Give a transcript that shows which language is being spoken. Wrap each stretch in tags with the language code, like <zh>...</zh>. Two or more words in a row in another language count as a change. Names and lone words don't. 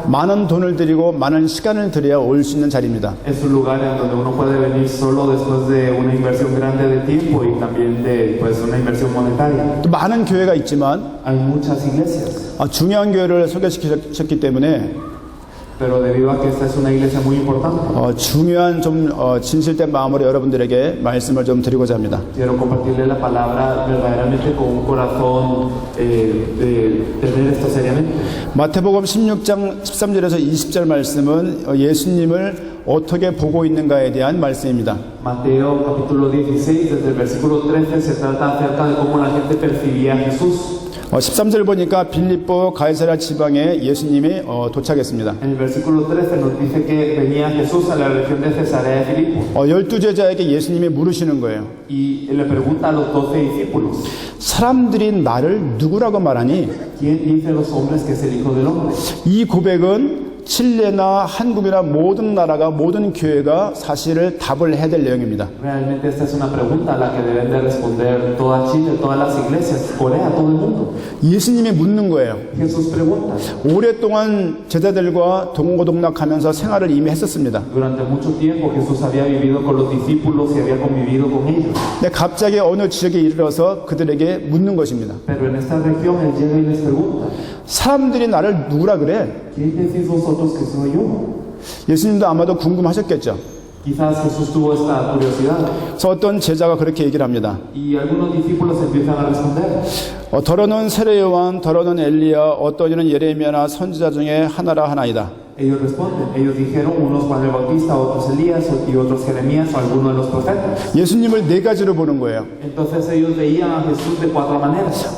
<ko>많은 돈을 들이고 많은 시간을 들여야 올 수 있는 자리입니다.</ko> <es>Es un lugar en donde uno puede venir solo después de una inversión grande de tiempo y también de pues una inversión monetaria.</es> <ko>또 많은 교회가 있지만</ko> <es>Hay muchas iglesias.</es> <ko>중요한 교회를 소개시키셨기 때문에</ko> <es>Pero debido a que esta es una iglesia muy importante,</es> <ko>중요한 좀 진실된 마음으로 여러분들에게 말씀을 좀 드리고자 합니다.</ko> <es>quiero compartirle la palabra verdaderamente con un corazón de tener esto seriamente.</es> <ko>마태복음 16장 13절에서 20절 말씀은 예수님을 어떻게 보고 있는가에 대한 말씀입니다.</ko> <es>Mateo capítulo 16, desde el versículo 13, se trata acerca de cómo la gente percibía a Jesús.</es> <ko>13절 보니까 빌립보 가이사랴 지방에 예수님이 도착했습니다.</ko> <es>En el versículo 13 nos dice que venía Jesús a la región de Cesarea de Filipo</es> <ko>12제자에게 예수님이 물으시는 거예요.</ko> <es>y le pregunta a los 12 discípulos,</es> <ko>사람들이 나를 누구라고 말하니?</ko> <es>¿quién dicen los hombres que es el Hijo del Hombre?</es> <ko>이 고백은 칠레나 한국이나 모든 나라가 모든 교회가 사실을 답을 해야 될 내용입니다.</ko> <es>Realmente esta es una pregunta a la que deben de responder toda Chile, todas las iglesias, Corea, todo el mundo.</es> <ko>예수님이 묻는 거예요.</ko> <es>Jesús pregunta.</es> <ko>오랫동안 제자들과 동고동락하면서 생활을 이미 했었습니다.</ko> <es>Durante mucho tiempo Jesús había vivido con los discípulos y había convivido con ellos.</es> <ko>근데 갑자기 어느 지역에 이르러서 그들에게 묻는 것입니다.</ko> <es>Pero en esta región él llega y les pregunta,</es> <ko>사람들이 나를 누구라 그래?</ko> <es>¿quién decís vosotros que soy yo?</es> <ko>예수님도 아마도 궁금하셨겠죠.</ko> <es>Quizás Jesús tuvo esta curiosidad</es> <ko>그래서 어떤 제자가 그렇게 얘기를 합니다.</ko> <es>y algunos discípulos empiezan a responder.</es> <ko>더러는 세례 요한, 더러는 엘리야, 어떤 이는 예레미야나 선지자 중에 하나라 하나이다.</ko> <es>Ellos responden, ellos dijeron, unos Juan el Bautista, otros Elías y otros Jeremías o alguno de los profetas.</es> <ko>예수님을 네 가지로 보는 거예요.</ko> <es>Entonces ellos veían a Jesús de cuatro maneras.</es>